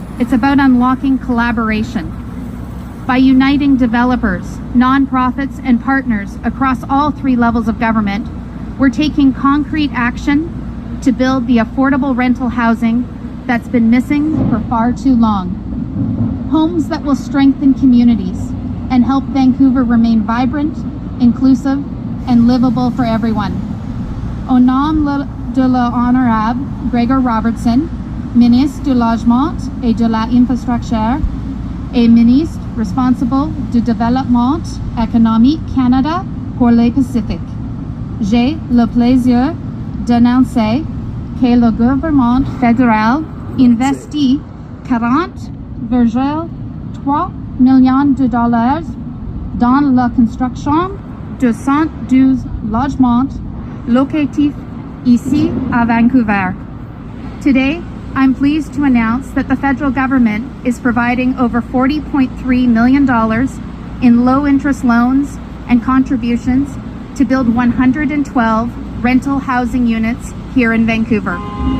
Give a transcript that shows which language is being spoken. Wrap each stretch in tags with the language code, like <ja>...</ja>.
<en>It's about unlocking collaboration. By uniting developers, nonprofits, and partners across all three levels of government, we're taking concrete action to build the affordable rental housing that's been missing for far too long. Homes that will strengthen communities and help Vancouver remain vibrant, inclusive, and livable for everyone.</en> <fr>Au nom de l'Honorable Gregor Robertson, Ministre du Logement et de l'Infrastructure et Ministre responsible du Développement économique Canada pour le Pacifique. J'ai le plaisir d'annoncer que le gouvernement fédéral investit 40,3 millions de dollars dans la construction de 112 logements locatifs ici à Vancouver.</fr> <en>Today, I'm pleased to announce that the federal government is providing over $40.3 million in low-interest loans and contributions to build 112 rental housing units here in Vancouver.</en>